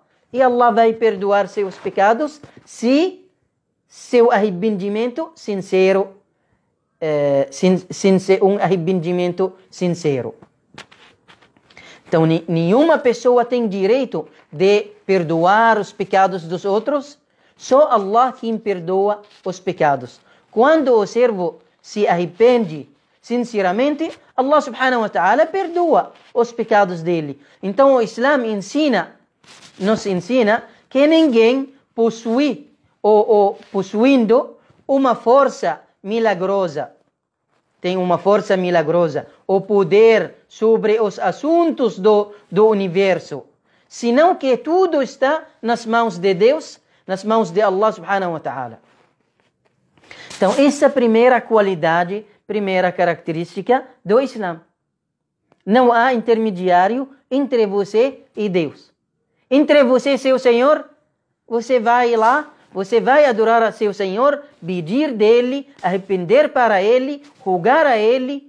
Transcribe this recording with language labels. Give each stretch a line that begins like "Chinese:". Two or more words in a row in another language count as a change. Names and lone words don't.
Portuguese: E Allah vai perdoar seus pecados se seu arrependimento sincero, um arrependimento sincero. Então, nenhuma pessoa tem direito de perdoar os pecados dos outros, só Allah quem perdoa os pecados. Quando o servo se arrepende sinceramente,
Arabic: الله سبحانه وتعالى
Portuguese: perdoa os pecados dele. Então o Islã nos ensina que ninguém possui ou possuindo uma força milagrosa, tem uma força milagrosa, o poder sobre os assuntos do universo, senão que tudo está nas mãos de Deus, nas mãos de
Arabic: الله سبحانه وتعالى.
Portuguese: Então essa é a primeira qualidade, primeira característica do Islã. Não há intermediário entre você e Deus. Entre você e seu Senhor, você vai lá, você vai adorar a seu Senhor, pedir dele, arrepender para ele, rogar a ele.